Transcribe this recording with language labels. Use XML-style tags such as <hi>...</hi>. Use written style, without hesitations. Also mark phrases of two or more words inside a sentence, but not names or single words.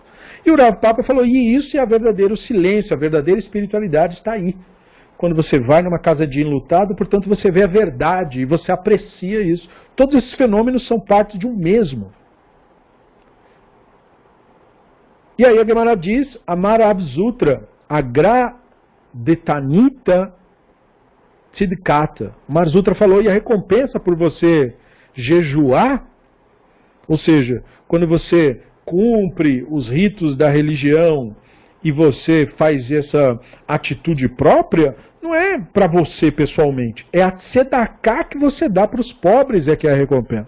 <pt>E o Rav Papa falou, e isso é o verdadeiro silêncio, a verdadeira espiritualidade está aí. Quando você vai numa casa de enlutado, portanto você vê a verdade e você aprecia isso. Todos esses fenômenos são parte de um mesmo. E aí a Gemara diz,</pt> <arc>אמר מר זוטרא אגרא דתעניתא צדקתא.</arc> <pt>Marzutra falou, e a recompensa por você jejuar, ou seja, quando você cumpre os ritos da religião e você faz essa atitude própria, não é para você pessoalmente, é a tzedakah que você dá para os pobres é que é a recompensa.</pt>